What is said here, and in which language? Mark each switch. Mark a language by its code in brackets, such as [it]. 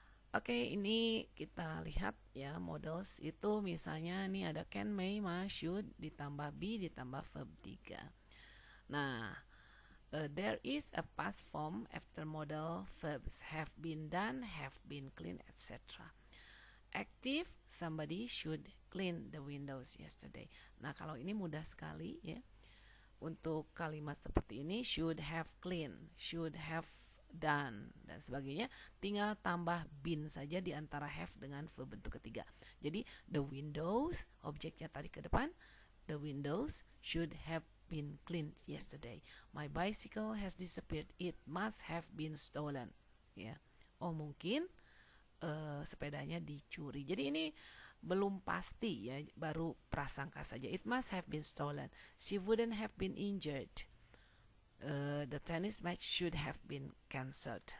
[id] Oke, ini kita lihat ya, models itu misalnya ini ada can, may, must, should, ditambah be, ditambah verb 3. [en] Nah, there is a past form after model verbs have been done, have been cleaned, etc. Active, somebody should clean the windows yesterday. [id] Nah, kalau ini mudah sekali ya. Untuk kalimat seperti ini, [en] should have cleaned, should have done, [id] dan sebagainya, tinggal tambah been saja di antara have dengan verb bentuk ketiga. [en] Jadi, the windows, [id] objeknya tarik ke depan, [en] the windows should have been cleaned yesterday. My bicycle has disappeared. It must have been stolen. [id] Ya. Oh, mungkin sepedanya dicuri. Jadi ini belum pasti ya, baru prasangka saja. [en] It must have been stolen. She wouldn't have been injured. The tennis match should have been cancelled.